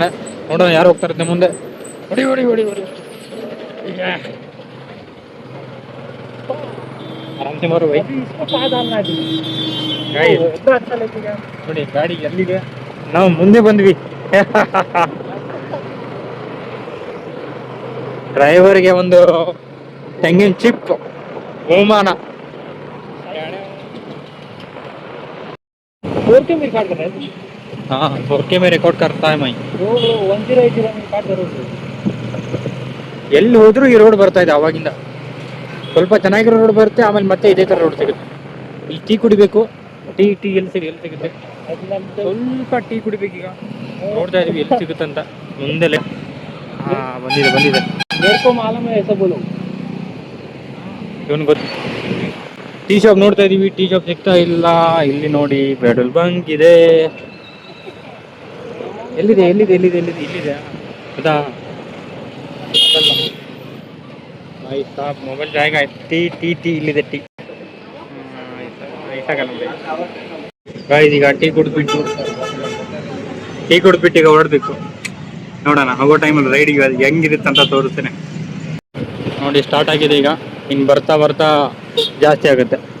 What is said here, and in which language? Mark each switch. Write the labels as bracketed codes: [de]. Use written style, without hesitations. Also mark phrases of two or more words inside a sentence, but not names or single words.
[kn] ನೋಡೋಣ ಯಾರು ಹೋಗ್ತಾ ಇರುತ್ತೆ ಮುಂದೆ. ಹೊಡಿ. [hi] आराम से मारो भाई. [kn] ನೋಡಿ ಗಾಡಿ ಎಲ್ಲಿದೆ, ನಾವು ಮುಂದೆ ಬಂದ್ವಿ. ಡ್ರೈವರ್ಗೆ ಒಂದು ತೆಂಗಿನ ಚಿಪ್ ಬಹುಮಾನ. [hi] हाँ, 4K में रिकॉर्ड करता है मैं. [kn] ಎಲ್ಲಿ ಹೋದ್ರು ಈ ರೋಡ್ ಬರ್ತಾ ಇದೆ ಅವಾಗಿಂದ. ಸ್ವಲ್ಪ ಚೆನ್ನಾಗಿರೋ ರೋಡ್ ಬರುತ್ತೆ, ಆಮೇಲೆ ಮತ್ತೆ ಇದೇ ತರ ರೋಡ್ ಸಿಗುತ್ತೆ. ಇಲ್ಲಿ ಟೀ ಕುಡಿಬೇಕು. ಟೀ ಎಲ್ಲಿ ಸಿಗುತ್ತೆ? ಸ್ವಲ್ಪ ಟೀ ಕುಡಿಬೇಕೀಗ. ನೋಡ್ತಾ ಇದೀವಿ ಎಲ್ಲಿ ಸಿಗುತ್ತೆ ಅಂತ. ಮುಂದೆ ಬಂದಿದೆ. ಇವನ್ ಗೊತ್ತು. [en] tea shop [kn] ನೋಡ್ತಾ ಇದೀವಿ, [en] tea shop [kn] ಸಿಗ್ತಾ ಇಲ್ಲ. ಇಲ್ಲಿ ನೋಡಿ [en] petrol bunk [kn] ಇದೆ. ಎಲ್ಲಿದೆ? ಇಲ್ಲಿದೆ. [hi] ಅದಾ भाई साहब, मोबाइल जाएगा. [kn] टी ಇಲ್ಲಿದೆ ಟೀ. ಗಾಯ್ಸ್ ಈಗ ಟೀ ಕುಡಿದ್ಬಿಟ್ಟು ಈಗ ಹೊರಡ್ಬೇಕು. ನೋಡೋಣ ಹೋಗೋ ಟೈಮಲ್ಲಿ ರೈಡಿಗೆ ಹೆಂಗಿರುತ್ತೆ ಅಂತ ತೋರಿಸ್ತೇನೆ ನೋಡಿ. ಸ್ಟಾರ್ಟ್ ಆಗಿದೆ ಈಗ. ಇನ್ನು ಬರ್ತಾ ಜಾಸ್ತಿ ಆಗುತ್ತೆ.